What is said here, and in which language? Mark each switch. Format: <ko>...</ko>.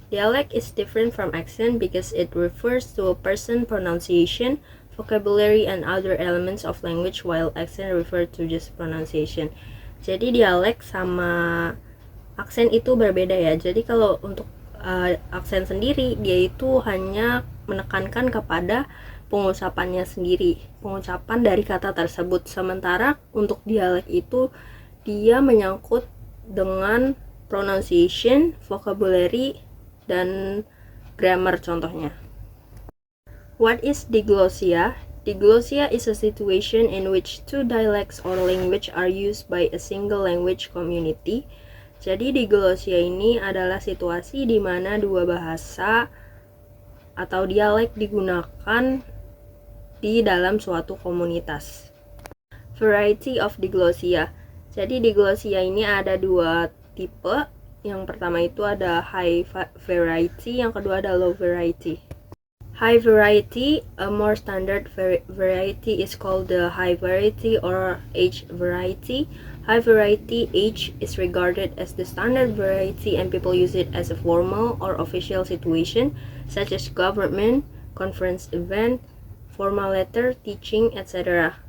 <en>Dialect is different from accent because it refers to a person's pronunciation, vocabulary, and other elements of language, while accent refers to just pronunciation.</en> <id>Jadi dialek sama aksen itu berbeda ya. Jadi kalau untuk aksen sendiri dia itu hanya menekankan kepada pengucapannya sendiri, pengucapan dari kata tersebut. Sementara untuk dialek itu dia menyangkut dengan pronunciation, vocabulary, dan grammar contohnya.</id> <en>What is diglossia? Diglossia is a situation in which two dialects or language are used by a single language community.</en> <id>Jadi diglossia ini adalah situasi di mana dua bahasa atau dialek digunakan di dalam suatu komunitas.</id> <en>Variety of diglossia.</en> <id>Jadi diglossia ini ada dua tipe. Yang pertama itu ada high variety, yang kedua ada low variety.</id> <en>High variety, a more standard variety is called the high variety or H variety. High variety H is regarded as the standard variety and people use it as a formal or official situation such as government, conference event, formal letter, teaching, etc.</en>